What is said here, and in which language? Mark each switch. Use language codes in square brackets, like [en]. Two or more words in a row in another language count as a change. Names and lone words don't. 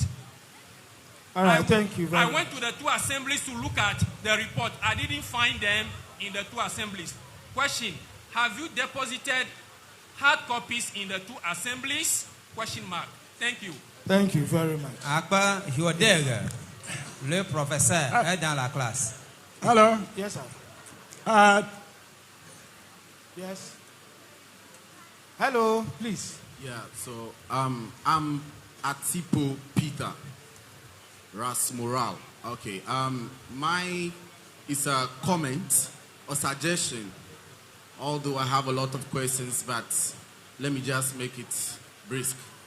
[en] All right, thank you very much. I went to the two assemblies to look at the report. I didn't find them in the two assemblies. Question: have you deposited hard copies in the two assemblies? Question mark. Thank you. Thank you very much. [fr] Akpa Hyodeg, le professeur est dans la classe. [en] Hello. Yes, sir. Yes. Hello, please. Yeah, so I'm Atipo Peter Rasmoral. Okay, it's a comment or suggestion, although I have a lot of questions, but let me just make it brisk.